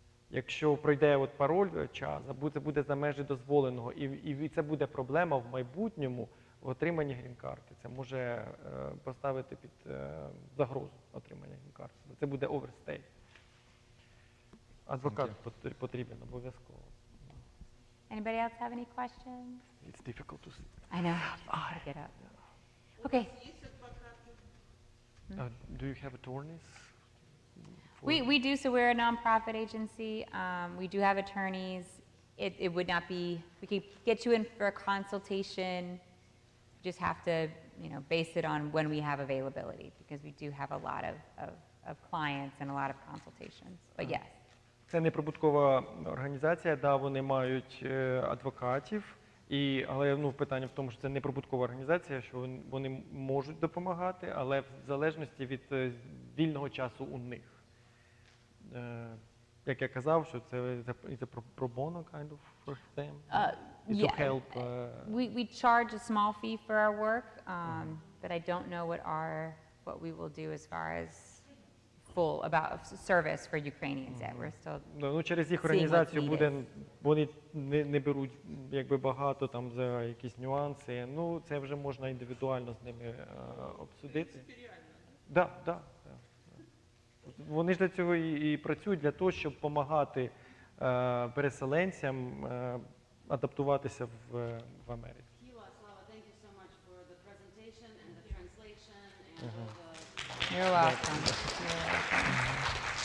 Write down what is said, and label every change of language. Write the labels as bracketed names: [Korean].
[Ukrainian] Якщо пройде пароль час, це буде за межі дозволеного. І це буде проблема в майбутньому в отриманні грін-карти. Це може поставити під загрозу отримання грін-карти. Це буде overstay. Адвокат потрібен обов'язково. [English] Anybody else have any questions? It's difficult to see. I know. I get up. Okay. Do you have attorneys? We do, so we're a nonprofit agency. We do have attorneys. It would not be, we could get you in for a consultation. You just have to, base it on when we have availability, because we do have a lot of clients and a lot of consultations. But yes. [Ukrainian] Це неприбуткова організація, да, вони мають адвокатів, але питання в тому, що це неприбуткова організація, що вони можуть допомагати, але в залежності від вільного часу у них. Як я казав, що це [English] pro bono kind of for them, to help. We charge a small fee for our work, but I don't know what we will do as far as full about service for Ukrainians yet. We're still [Ukrainian] Через їх організацію вони не беруть якби багато там за якісь нюанси. Це вже можна індивідуально з ними обсудити. Да. Вони ж для цього і працюють, для того, щоб допомагати переселенцям адаптуватися в Америці. [English] Thank you so much for the presentation and the translation and You're welcome. You're welcome.